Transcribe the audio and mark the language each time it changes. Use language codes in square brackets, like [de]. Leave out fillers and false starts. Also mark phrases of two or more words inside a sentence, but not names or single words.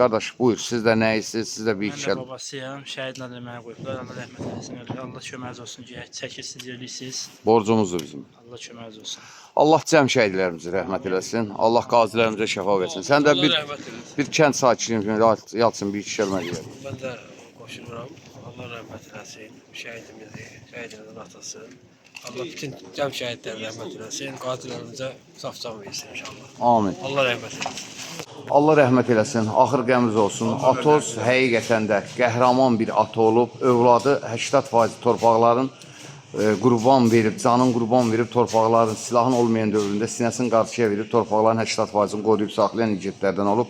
[az] Qardaş, buyur, siz də nəyisiniz, siz də bir iki Mən də babasıyam, şəhidlə də mənə qoyublar, Allah rəhmət eləsin. Allah köməyiniz olsun ki, çəkirsiniz, yerliksiniz. borcumuzdur bizim. Allah köməyiniz olsun. Allah cəm şəhidlərimizi rəhmət eləsin, Allah qazilərimizə şəfa versin. Sən də bir kənd sakini kimi yalçın, bir iki kəlmə deyək. [tr] Ben de koşuyorum. Allah rahmet eylesin. Şehidimizin atası. Allah bütün cem şehitlerine rahmet eylesin. Katillerimize saf can versin inşallah. Amin. Allah rahmet eylesin. [az] Allah rəhmət eləsin, axır qəmimiz olsun. Atoz həqiqətən də qəhrəman bir ata olub, övladı 80% torpaqların qurban verib, canın qurban verib, torpaqların silahın olmayan dövründə sinəsini qarşıya verib, torpaqların 80%-ni qoruyub saxlayan igidlərdən olub.